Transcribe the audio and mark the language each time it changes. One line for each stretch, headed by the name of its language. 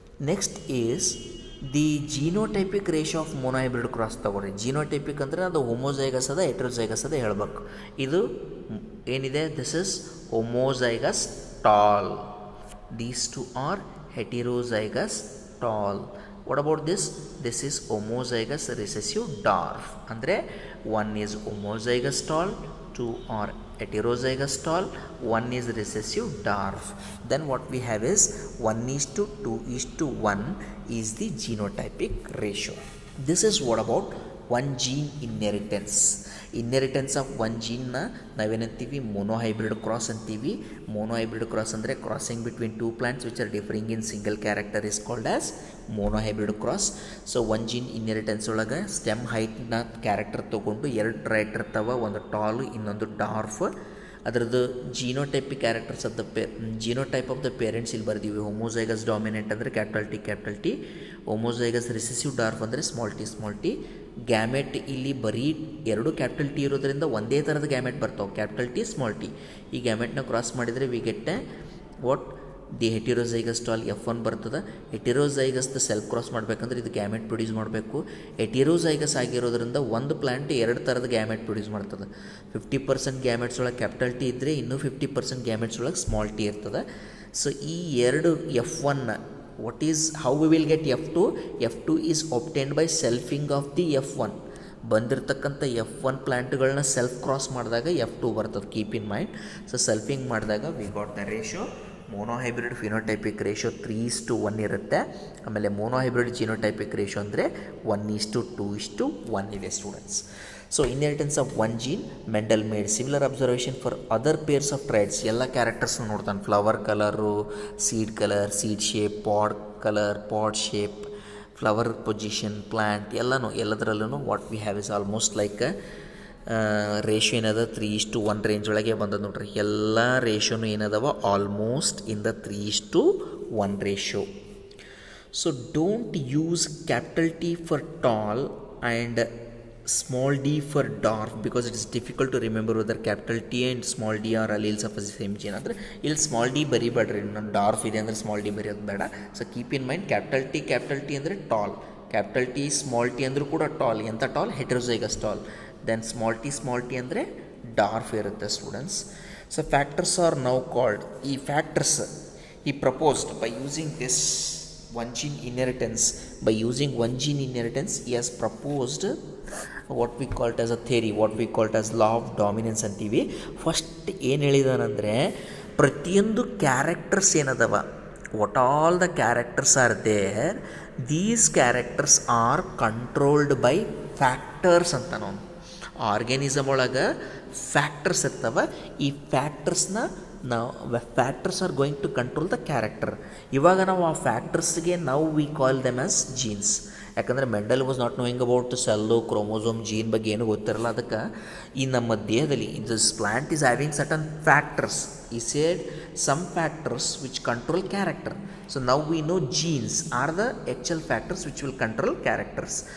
English: Next is the genotypic ratio of monohybrid cross ತಗೊಳ್ರಿ.
Kannada: Genotypic ಅಂದರೆ ಅದು ಹೋಮೋಸೈಗಸ್ ಅದ ಹೆಟೆರೋಸೈಗಸ್ ಅದ ಹೇಳಬೇಕು. ಇದು ಏನಿದೆ,
English: This is homozygous tall, these two are heterozygous tall. What about this? This is homozygous recessive dwarf. ಅಂದರೆ 1 is homozygous tall, 2 are heterozygous tall, 1 is recessive dwarf. Then what we have is 1:2:1 is the genotypic ratio. This is what about one gene inheritance. Inheritance of one gene
Kannada: na navenantivi
English: monohybrid cross antivi. Monohybrid cross andre crossing between 2 plants which are differing in single character is called as monohybrid cross. So one gene inheritance
Kannada: ಒಳಗೆ stem height ನ character ತೊಗೊಂಡು 2 ಟ್ರೈಟ್ ಇರ್ತಾವ, ಒಂದು tall ಇನ್ನೊಂದು dwarf. ಅದರದ್ದು genotypic characters of the genotype of the parents ಇಲ್ಲಿ ಬರ್ದೀವಿ. Homozygous dominant ಅಂದರೆ capital T, homozygous recessive dwarf ಅಂದರೆ ಸ್ಮಾಲ್ ಟಿ. ಗ್ಯಾಮೆಟ್ ಇಲ್ಲಿ ಬರೀ 2 ಕ್ಯಾಪಿಟಲ್ ಟಿ ಇರೋದ್ರಿಂದ ಒಂದೇ ಥರದ ಗ್ಯಾಮೆಟ್ ಬರ್ತಾವೆ, ಕ್ಯಾಪಿಟಲ್ ಟಿ ಸ್ಮಾಲ್ ಟಿ. ಈ ಗ್ಯಾಮೆಟ್ನ ಕ್ರಾಸ್ ಮಾಡಿದರೆ
English: we get what the
Kannada: heterozygous tall F1 ಬರ್ತದೆ. ಹೆಟಿರೋಸೈಗಸ್ದ ಸೆಲ್ಫ್ ಕ್ರಾಸ್ ಮಾಡಬೇಕಂದ್ರೆ ಇದು ಗ್ಯಾಮೆಟ್ ಪ್ರೊಡ್ಯೂಸ್ ಮಾಡಬೇಕು. ಹೆಟಿರೋಸೈಗಸ್ ಆಗಿರೋದ್ರಿಂದ ಒಂದು ಪ್ಲ್ಯಾಂಟ್ 2 ಥರದ ಗ್ಯಾಮೆಟ್ ಪ್ರೊಡ್ಯೂಸ್ ಮಾಡ್ತದೆ. 50% ಗ್ಯಾಮೆಟ್ಸ್ ಒಳಗೆ ಕ್ಯಾಪಿಟಲ್ ಟಿ ಇದ್ದರೆ ಇನ್ನೂ 50% ಗ್ಯಾಮೆಟ್ಸ್ ಒಳಗೆ ಸ್ಮಾಲ್ ಟಿ ಇರ್ತದೆ.
English: So ಈ 2 F1 what is how we will get F2 is obtained by selfing of the F1.
Kannada: ಬಂದಿರತಕ್ಕಂಥ F1 ಪ್ಲ್ಯಾಂಟ್ಗಳನ್ನ ಸೆಲ್ಫ್ ಕ್ರಾಸ್ ಮಾಡಿದಾಗ F2 ಬರ್ತದೆ,
English: Keep in mind.
Kannada: ಸೊ ಸೆಲ್ಫಿಂಗ್ ಮಾಡಿದಾಗ
English: we got the ratio
Kannada: monohybrid phenotypic ratio 3:1 ಇರುತ್ತೆ. ಆಮೇಲೆ monohybrid genotypic ratio ಅಂದರೆ 1:2:1 ಇದೆ students.
English: So inheritance of one gene, Mendel made similar observation for other pairs of traits.
Kannada: ಎಲ್ಲ ಕ್ಯಾರೆಕ್ಟರ್ಸ್ನ ನೋಡ್ತಾನೆ, flower colour, seed shape, ಪಾಡ್ colour, ಪಾಡ್ shape, flower position, plant ಎಲ್ಲದರಲ್ಲೂ
English: what we have is almost like
Kannada: ratio ಏನದ 3:1 range ಒಳಗೆ ಬಂದದ್ದು ನೋಡ್ರಿ. ಎಲ್ಲ ರೇಷಿಯೋನು ಏನದವ
English: almost in the
Kannada: 3:1 ratio.
English: So don't use capital T for tall and small d for dwarf because it is difficult to remember whether capital T and small d are alleles of the same gene.
Kannada: ಅಂದರೆ ಇಲ್ಲಿ small D ಬರಿಬೇಡ್ರಿ, ನಾನು dwarf ಇದೆ ಅಂದರೆ small D ಬರೆಯೋದು ಬೇಡ. So keep in mind capital T ಅಂದರೆ tall, capital T small T ಅಂದರೂ ಕೂಡ ಟಾಲ್. ಎಂಥ tall? ಹೆಟೆರೋಜೈಗಸ್ tall. Then small T ಅಂದರೆ ಡಾರ್ಫ್ ಇರುತ್ತೆ students.
English: So factors are now called, ಈ factors ಈ proposed by using this one gene inheritance. By using one gene inheritance, he has proposed what we call it as a theory, what we call it as law of dominance ಅಂತೀವಿ.
Kannada: First ಏನು ಹೇಳಿದಾನಂದರೆ, ಪ್ರತಿಯೊಂದು characters ಏನದವ,
English: What all the characters are there, these characters are controlled by factors ಅಂತ.
Kannada: ನಾವು organism ಒಳಗೆ factors ಇರ್ತವೆ.
English: ಈ ಫ್ಯಾಕ್ಟರ್ಸ್ನ factors are going to control the character.
Kannada: ಇವಾಗ ನಾವು ಆ ಫ್ಯಾಕ್ಟರ್ಸ್ಗೆ ನಾವು
English: We call them as genes.
Kannada: ಯಾಕಂದರೆ Mendel
English: was not knowing about
Kannada: cell, chromosome, gene ಬಗ್ಗೆ ಏನೂ ಗೊತ್ತಿರಲ್ಲ. ಅದಕ್ಕೆ ಈ ನಮ್ಮ ದೇಹದಲ್ಲಿ
English: This plant is having certain factors. ಈ said some factors which control character. So now we know genes are the actual factors which will control characters.